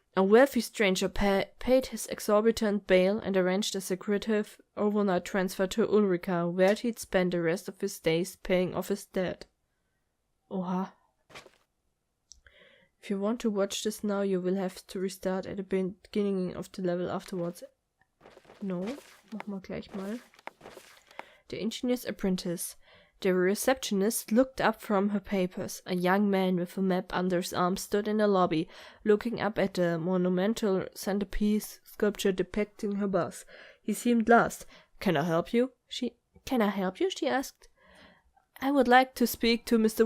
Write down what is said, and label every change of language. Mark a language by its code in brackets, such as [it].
[en] A wealthy stranger paid his exorbitant bail and arranged a secretive overnight transfer to Ulrica, where he'd spend the rest of his days paying off his debt. Oha. If you want to watch this now, you will have to restart at the beginning of the level afterwards. [de] No, machen wir gleich mal. [en] The engineer's apprentice. The receptionist looked up from her papers. A young man with a map under his arm stood in the lobby, looking up at the monumental centerpiece sculpture depicting her boss. He seemed lost. Can I help you? She asked. I would like to speak to Mr.